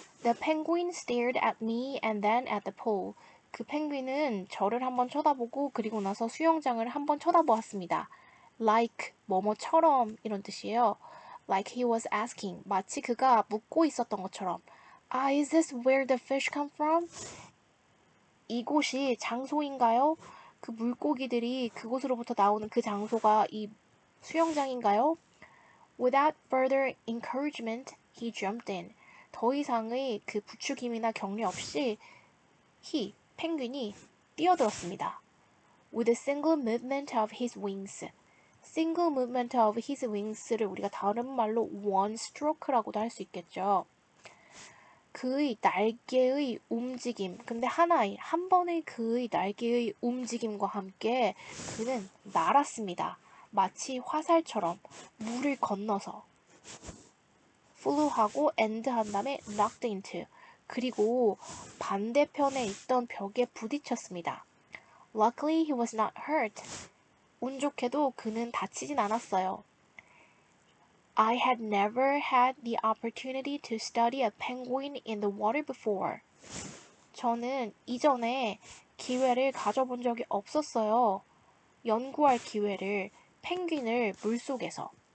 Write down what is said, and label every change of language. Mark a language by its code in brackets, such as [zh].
[en] The penguin stared at me and then at the pool. [ko] 그 펭귄은 저를 한번 쳐다보고 그리고 나서 수영장을 한번 쳐다보았습니다. Like 뭐뭐처럼 이런 뜻이에요. [en] Like he was asking. [ko] 마치 그가 묻고 있었던 것처럼. [en] Ah, is this where the fish come from? [ko] 이곳이 장소인가요? 그 물고기들이 그곳으로부터 나오는 그 장소가 이 수영장인가요? [en] Without further encouragement, he jumped in. [ko] 더 이상의 그 부추김이나 격려 없이 펭귄이 뛰어들었습니다. [en] With a single movement of his wings. Single movement of his wings [ko] 를 우리가 다른 말로 one stroke라고도 할 수 있겠죠. 그의 날개의 움직임. 근데 한 번의 그의 날개의 움직임과 함께 그는 날았습니다. 마치 화살처럼 물을 건너서 flew하고 end 한 다음에 knocked into. 그리고 반대편에 있던 벽에 부딪혔습니다. [en] Luckily he was not hurt. [ko] 운 좋게도 그는 다치진 않았어요. [en] I had never had the opportunity to study a penguin in the water before. [ko] 저는 이전에 기회를 가져본 적이 없었어요. 연구할 기회를 펭귄을 물속에서.